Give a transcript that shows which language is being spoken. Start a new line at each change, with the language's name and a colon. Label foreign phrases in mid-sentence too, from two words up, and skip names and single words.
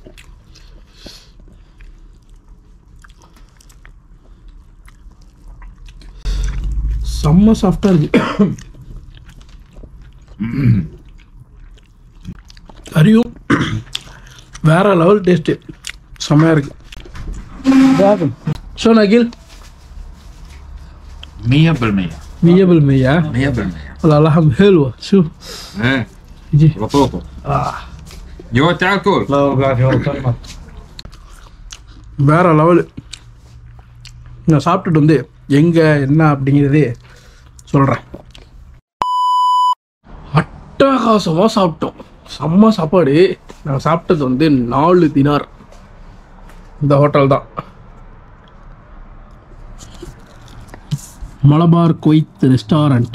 Tamil: செம்ம சாஃப்டாக இருக்குது. கறியும் வேற
English: level taste,
Tamil: செம்மையாக இருக்கு. ஸோ நகில் 100%. 100%. 100%.
Arabic: والله لحم حلوة. شوف ايه يجي بطوطو. جو تاكل. لا قاعد يوصل.
Tamil: வேற லெவலு. நான் சாப்பிட்டுட்டு வந்து எங்கே என்ன அப்படிங்கிறதே சொல்கிறேன். அட்டகாசமாக சாப்பிட்டோம், செம்ம சாப்பாடு. நான் சாப்பிட்டது வந்து 4 தினார். இந்த ஹோட்டல் தான் மலபார் குவைத் ரெஸ்டாரண்ட்.